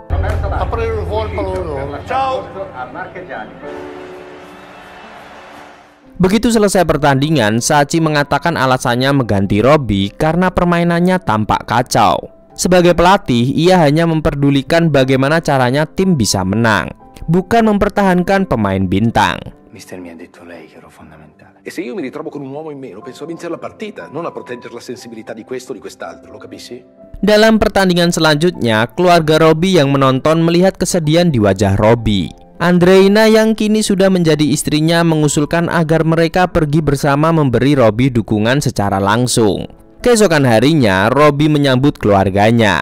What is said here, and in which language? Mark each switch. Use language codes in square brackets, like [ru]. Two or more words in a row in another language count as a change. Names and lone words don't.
[id] Begitu selesai pertandingan, Sacchi mengatakan alasannya mengganti Robby karena permainannya tampak kacau. Sebagai pelatih, ia hanya memperdulikan bagaimana caranya tim bisa menang, bukan mempertahankan pemain bintang. [it] Mister mi ha detto lei che ero fondamentale. E se io mi ritrovo con un uomo in meno, penso a vincere la partita, non a proteggere la sensibilità di questo o di quest'altro, lo capisci? [id] Dalam pertandingan selanjutnya, keluarga Robby yang menonton melihat kesedihan di wajah Robby. Andreina yang kini sudah menjadi istrinya mengusulkan agar mereka pergi bersama memberi Robby dukungan secara langsung. Keesokan harinya, Robby menyambut keluarganya.